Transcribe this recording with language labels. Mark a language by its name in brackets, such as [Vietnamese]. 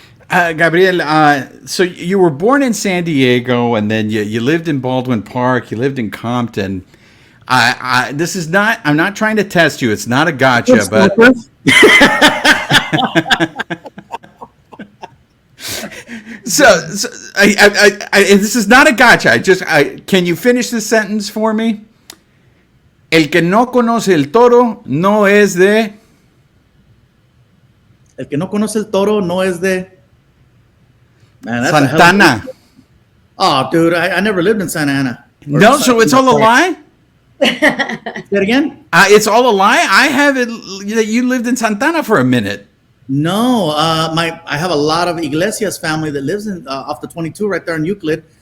[English] Gabriel, so you were born in San Diego, and then you lived in Baldwin Park. You lived in Compton. This is not. I'm not trying to test you. It's not a gotcha, but. So this is not a gotcha. Can you finish this sentence for me? [Spanish] El que no conoce el toro no es de. El que no conoce el toro no es de. [English] Man, that's Santana. Oh, dude, I never lived in Santa Ana. No, so it's all a lie? Say it again? It's all a lie? I have it that you lived in Santana for a minute. No, I have a lot of Iglesias family that lives in off the 22 right there in Euclid.